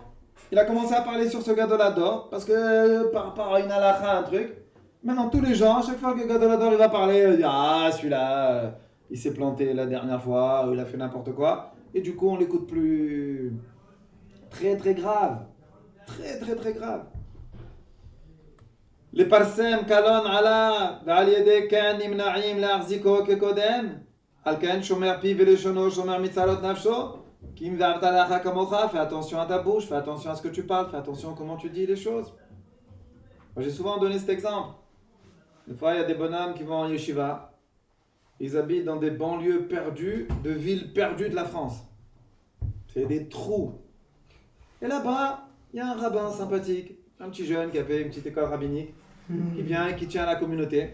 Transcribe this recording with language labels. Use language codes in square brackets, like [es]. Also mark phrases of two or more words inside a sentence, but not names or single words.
[fr] Il a commencé à parler sur ce Gadolador, parce que par rapport à une halakha, un truc. Maintenant tous les gens, à chaque fois que Gadolador il va parler, il dit ah celui-là, il s'est planté la dernière fois, ou il a fait n'importe quoi. Et du coup on l'écoute plus. Très très grave. Très très très grave. [he] לפרסם קלון עליו ועל ידי כן נמנעים להחזיקו כקודם על כן שומר פיו ולשונו שומר מצרות נפשו כי אם ואהבת לך כמוך, [fr] fais attention à ta bouche, fais attention à ce que tu parles, fais attention à comment tu dis les choses. Moi, j'ai souvent donné cet exemple. Une fois il y a des bonhommes qui vont en yeshiva, ils habitent dans des banlieues perdues de villes perdues de la France, c'est des trous, et là-bas il y a un rabbin sympathique, un petit jeune qui a fait une petite école rabbinique, qui vient et qui tient à la communauté.